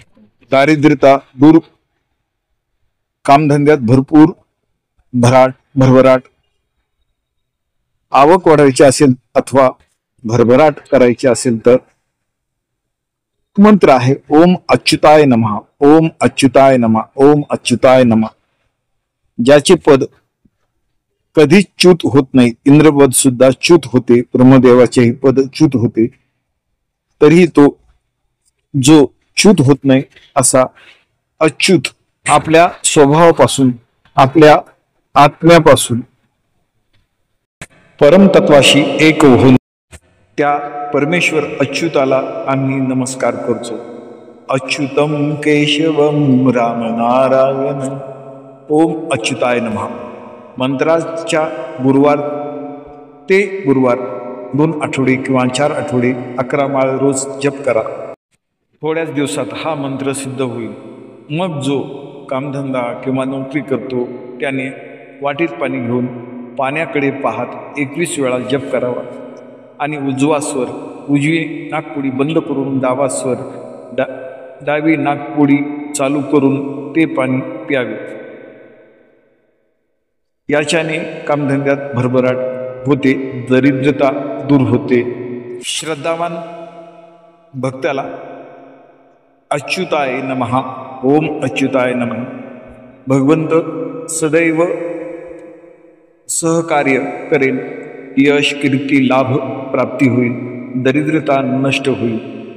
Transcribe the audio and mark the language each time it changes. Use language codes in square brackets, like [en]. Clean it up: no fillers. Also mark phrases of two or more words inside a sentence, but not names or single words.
[mr] दारिद्र्यता दूर, कामधंद्यात भरपूर भरभराट, आवक वाढवायची असेल अथवा भरभराट करायची असेल तर मंत्र आहे [sa] ओम अच्युताय नमः, ओम अच्युताय नमः, [mr] ओम अच्युताय नमः। ज्याचे पद कधीच च्युत होत नाही, इंद्रपद सुद्धा च्युत होते, ब्रह्मदेवाचेही पद च्युत होते, तरीही तो जो च्युत होत नाही असा अच्युत आपल्या स्वभावापासून, आपल्या आत्म्यापासून परमतत्वाशी एक होऊन त्या परमेश्वर अच्युताला आम्ही नमस्कार करतो। [sa] अच्युतम केशवम राम नारायण ओम अच्युताय नमः। [mr] मंत्राच्या गुरुवार ते गुरुवार 2 आठवडे किंवा 4 आठवडे 11 माळ रोज जप करा। थोड्याच दिवसात हा मंत्र सिद्ध होईल। मग जो कामधंदा किंवा नोकरी करतो त्याने वाटीत पाणी घेऊन पाण्याकडे पाहत 21 वेळा जप करावा आणि उजवा स्वर, उजवी नाकपुडी बंद करून डावा स्वर, डावी नाकपुडी चालू करून ते पाणी प्यावे। याच्याने कामधंद्यात भरभराट होते, दरिद्रता दूर होते। श्रद्धावान भक्ताला [sa] अच्युताय नमः, ओम अच्युताय नमः। [mr] भगवंत सदैव सहकार्य करेल, यश कीर्ती लाभ प्राप्ती होईल, दरिद्रता नष्ट होईल।